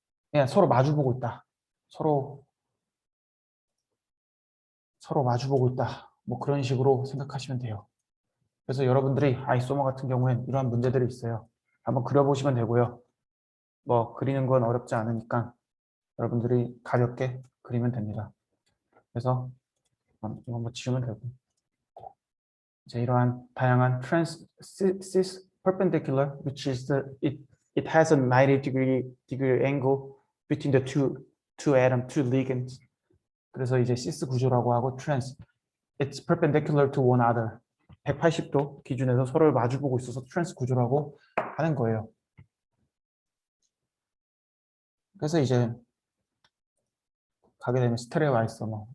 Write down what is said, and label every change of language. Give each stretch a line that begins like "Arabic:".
Korean: 그냥 서로 마주 보고 있다. 서로 마주 보고 있다. 뭐 그런 식으로 생각하시면 돼요. 그래서 여러분들이 아이소모 같은 경우엔 이러한 문제들이 있어요. 한번 그려보시면 되고요. 뭐 그리는 건 어렵지 않으니까 여러분들이 가볍게 그리면 됩니다. 그래서 이거 뭐 지우면 되고 이제 이러한 다양한
English: cis perpendicular, which is it has a 90 degree angle between the two ligands.
Korean: 그래서 이제 cis 구조라고 하고
English: trans, it's perpendicular to one another.
Korean: 180도 기준에서 서로를 마주보고 있어서 트랜스 구조라고 하는 거예요. 그래서 이제 가게 되면 스테레오 아이소머.